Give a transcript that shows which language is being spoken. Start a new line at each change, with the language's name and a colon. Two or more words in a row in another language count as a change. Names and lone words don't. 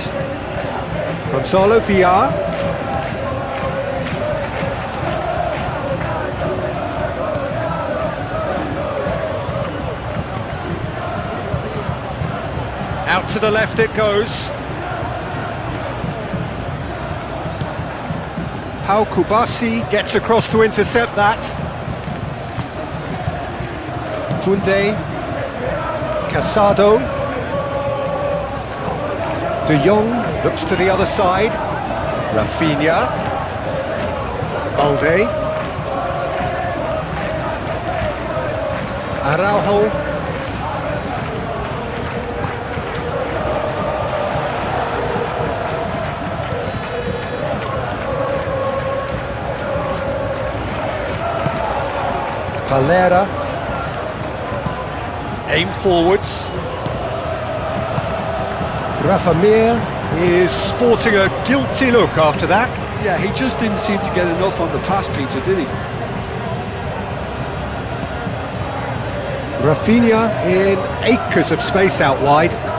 English: Gonzalo Villar. Out to the left it goes. Pau Kubasi gets across to intercept that. Koundé. Casado. De Jong looks to the other side. Rafinha. Balde. Araujo. Valera. Aim forwards. Rafa Mir is sporting a guilty look after that. Yeah, he just didn't seem to get enough on the pass, Peter, did he? Rafinha in acres of space out wide.